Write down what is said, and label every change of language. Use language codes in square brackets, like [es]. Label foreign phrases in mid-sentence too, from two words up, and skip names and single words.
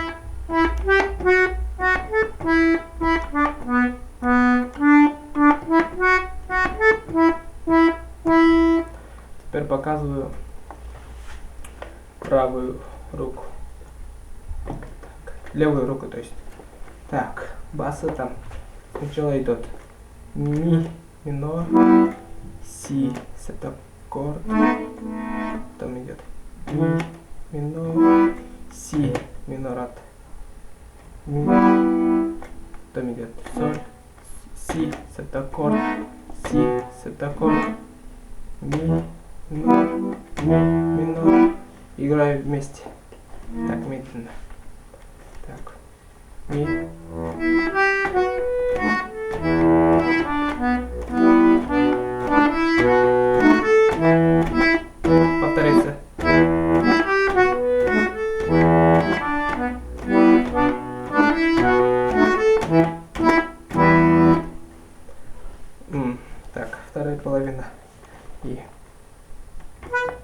[ru] Теперь показываю правую руку. Так, левую руку, то есть. Так, басы там сначала идут ми минор, си септаккорд, потом идет ми минор, си минорат, ми, потом идет соль, си септаккорд, си септаккорд, ми минор, ми минор. Играю вместе. Так, медленно. Так. Ми. Повторяйся. Так, вторая половина.